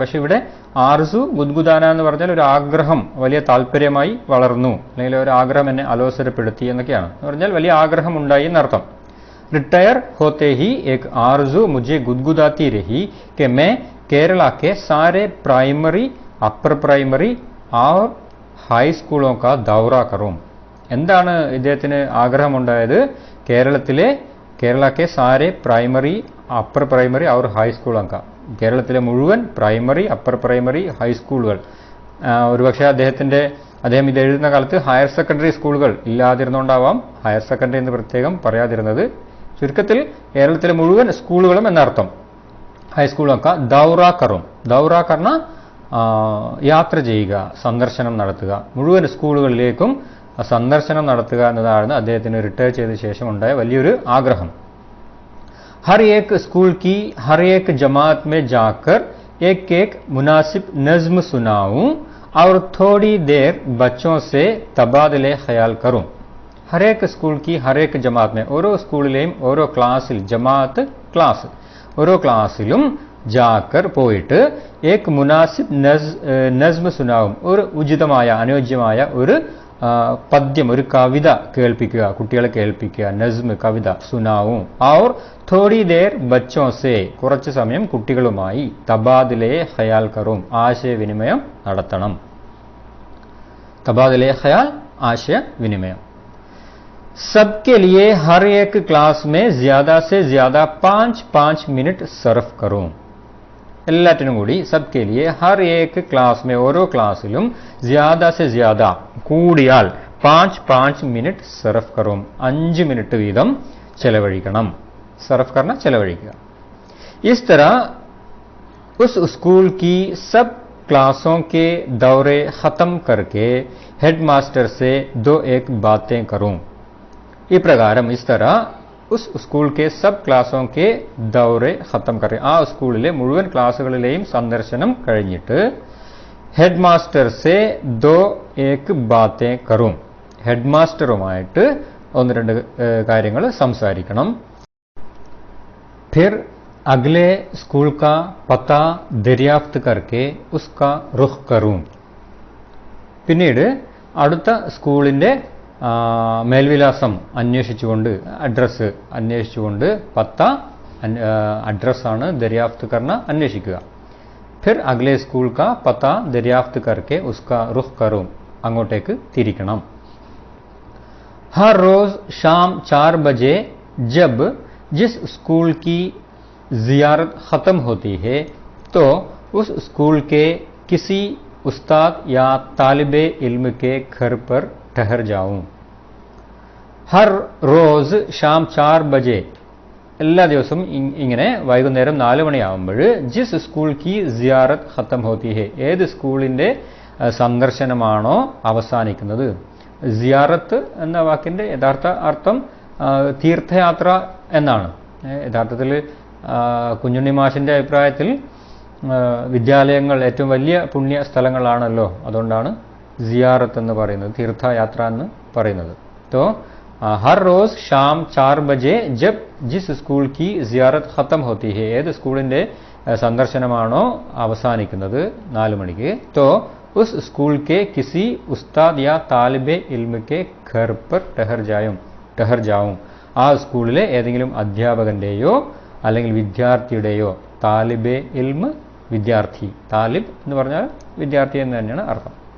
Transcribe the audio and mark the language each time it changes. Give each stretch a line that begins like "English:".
Malayalam: പക്ഷെ ഇവിടെ ആർസു ഗുദ്ഗുദാന എന്ന് പറഞ്ഞാൽ ഒരു ആഗ്രഹം വലിയ താല്പര്യമായി വളർന്നു, അല്ലെങ്കിൽ ഒരു ആഗ്രഹം എന്നെ അലോസരപ്പെടുത്തി എന്നൊക്കെയാണ്. എന്ന് പറഞ്ഞാൽ വലിയ ആഗ്രഹം ഉണ്ടായി എന്നർത്ഥം.
Hindi: रिटायर होते ही एक आरज़ू मुझे गुदगुदाती रही कि मैं केरला के सारे प्राइमरी, अपर प्राइमरी और हाई स्कूलों का दौरा करूं.
Malayalam: എന്താണ് ഇദ്ദേഹത്തിന് ആഗ്രഹമുണ്ടായത്?
Hindi: കേരള के सारे प्राइमरी, अपर प्राइमरी और हाई स्कूलों का,
Malayalam: കേരളത്തിലെ മുഴുവൻ പ്രൈമറി, അപ്പർ പ്രൈമറി, ഹൈസ്കൂളുകൾ. ഒരുപക്ഷെ അദ്ദേഹം ഇത് എഴുതുന്ന കാലത്ത് ഹയർ സെക്കൻഡറി സ്കൂളുകൾ ഇല്ലാതിരുന്നുകൊണ്ടാവാം ഹയർ സെക്കൻഡറി എന്ന് പ്രത്യേകം പറയാതിരുന്നത്. ചുരുക്കത്തിൽ കേരളത്തിലെ മുഴുവൻ സ്കൂളുകളും എന്നർത്ഥം. ഹൈസ്കൂളൊക്കെ
Hindi: ദൗറ കറും. ദൗറ കർണ
Malayalam: യാത്ര ചെയ്യുക, സന്ദർശനം നടത്തുക. മുഴുവൻ സ്കൂളുകളിലേക്കും സന്ദർശനം നടത്തുക എന്നതാണ് അദ്ദേഹത്തിന് റിട്ടയർ ചെയ്ത ശേഷം ഉണ്ടായ വലിയൊരു ആഗ്രഹം.
Hindi: हर एक स्कूल की हर एक जमात में जाकर एक एक मुनासिब नज्म सुनाऊं और थोड़ी देर बच्चों से तबादले ख्याल करूं. हर एक स्कूल की हर एक जमात में
Malayalam: ഓരോ സ്കൂളിലെയും ഓരോ ക്ലാസ്സിൽ ജമാഅത്ത് ക്ലാസ് ഓരോ ക്ലാസ്സിലും ജാക്കർ പോയിട്ട്
Hindi: ഏക് മുനാസിബ് നസ്മ് സുനാവും
Malayalam: ഒരു ഉചിതമായ അനുയോജ്യമായ ഒരു പദ്യം ഒരു കവിത കേൾപ്പിക്കുക കുട്ടികളെ കേൾപ്പിക്കുക നസ്മ് കവിത സുനാവും ഔർ
Hindi: थोड़ी देर बच्चों से
Malayalam: കുറച്ച് സമയം കുട്ടികളുമായി
Hindi: തബാദിലെ ഖയാൽ കറും
Malayalam: ആശയവിനിമയം നടത്തണം. തബാദിലെ ഖയാൽ ആശയവിനിമയം.
Hindi: सबके लिए हर एक क्लास में ज्यादा से ज्यादा 5-5 मिनट സർഫ് करूं.
Malayalam: എല്ലാറ്റിനും കൂടി
Hindi: सबके लिए हर एक क्लास में
Malayalam: ഓരോ ക്ലാസ്സിലും
Hindi: ज्यादा से ज्यादा കൂടിയാൽ 5-5 मिनट സർഫ് करूं
Malayalam: 5 മിനിറ്റ് വീതം ചെലവഴിക്കണം.
Hindi: सर्फ करना ചെലവഴിക്കുക. इस तरह उस स्कूल की सब क्लासों के दौरे खत्म करके हेडमास्टर से 2-1 बातें करूं. इप्रकारम इस तरह उस स्कूल के सब क्लासों के दौरे खत्म करें
Malayalam: ആ സ്കൂളിലെ മുഴുവൻ ക്ലാസ്സുകളിലെയും സന്ദർശനം കഴിഞ്ഞിട്ട്
Hindi: हेडमास्टर से 2-1 बातें करूं
Malayalam: ഹെഡ്മാസ്റ്ററുമായിട്ട് 1-2 കാര്യങ്ങൾ സംസാരിക്കണം.
Hindi: फिर अगले स्कूल का पता दरियाफ्त करके उसका रुख करूं.
Malayalam: പിന്നീട് അടുത്ത സ്കൂളിന്റെ മേൽവിലാസം അന്വേഷിച്ചുകൊണ്ട് അഡ്രസ് അന്വേഷിച്ചുകൊണ്ട് പത്ത അഡ്രസ്സാണ്
Hindi: ദരിയാഫ്ത് കർണ
Malayalam: അന്വേഷിക്കുക.
Hindi: फिर अगले स्कूल का पता दरियाफ्त करके उसका रुख करूं
Malayalam: അങ്ങോട്ടേക്ക് തിരിക്കണം.
Hindi: हर रोज शाम 4 बजे जब जिस स्कूल की जियारत ख़त्म होती है तो उस स्कूल के किसी उस्ताद या तालिबे इल्म के घर पर ठहर जाऊं. हर रोज शाम 4 बजे
Malayalam: എല്ലാ ദിവസവും ഇങ്ങനെ വൈകുന്നേരം 4 മണിയാവുമ്പോൾ
Hindi: ജിസ് സ്കൂൾ കി സിയാറത്ത് ഖത്തം ഹോത്തി ഹെ
Malayalam: ഏത് സ്കൂളിന്റെ സന്ദർശനമാണോ അവസാനിക്കുന്നത്. സിയാറത്ത് എന്ന വാക്കിന്റെ യഥാർത്ഥ അർത്ഥം തീർത്ഥയാത്ര എന്നാണ്. യഥാർത്ഥത്തിൽ കുഞ്ഞുണ്ണി മാഷിന്റെ അഭിപ്രായത്തിൽ വിദ്യാലയങ്ങൾ ഏറ്റവും വലിയ പുണ്യ സ്ഥലങ്ങളാണല്ലോ, അതുകൊണ്ടാണ് സിയാറത്ത് എന്ന് പറയുന്നത്, തീർത്ഥയാത്ര എന്ന് പറയുന്നത്.
Hindi: तो हर रोज शाम 4 बजे जब जिस स्कूल की जियारत खत्म होती है
Malayalam: ഏത് സ്കൂളിന്റെ സന്ദർശനമാണോ അവസാനിക്കുന്നത് 4 മണിക്ക്
Hindi: तो उस स्कूल के किसी उस्ताद या तालिबे इल्म के घर पर ठहर जाऊं
Malayalam: ആ സ്കൂളിലെ ഏതെങ്കിലും അധ്യാപകന്റെയോ അല്ലെങ്കിൽ വിദ്യാർത്ഥിയുടെയോ
Hindi: താലിബെ ഇൽമ്
Malayalam: വിദ്യാർത്ഥി താലിബ് എന്ന് പറഞ്ഞാൽ വിദ്യാർത്ഥി എന്ന് തന്നെയാണ് അർത്ഥം.